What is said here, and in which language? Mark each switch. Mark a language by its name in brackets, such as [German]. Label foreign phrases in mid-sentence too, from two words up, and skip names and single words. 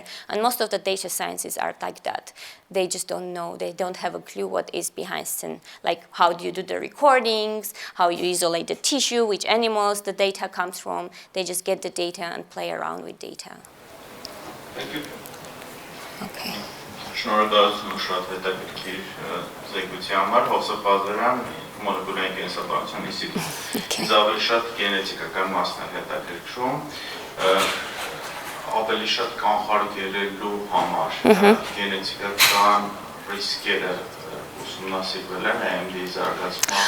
[English] And most of the data sciences are like that. They just don't know. They don't have a clue what is behind scene. Like, how do you do the recordings, how you isolate the tissue, which animals the data comes from. They just get the data and play around with data. Thank you. Okay. [Armenian] Շնորհակալություն շատ հետաքրքիր զեկույցի համար, Հովսեփ Բազարյան, մոլեկուլային կենսաբանության ինստիտուտ։ Ինձ ավելի շատ գենետիկական մասն է հետաքրքրում, ավելի շատ կանխարգելելու համար գենետիկական ռիսկերը ուսումնասիրվել են AMD-ի զարգացման։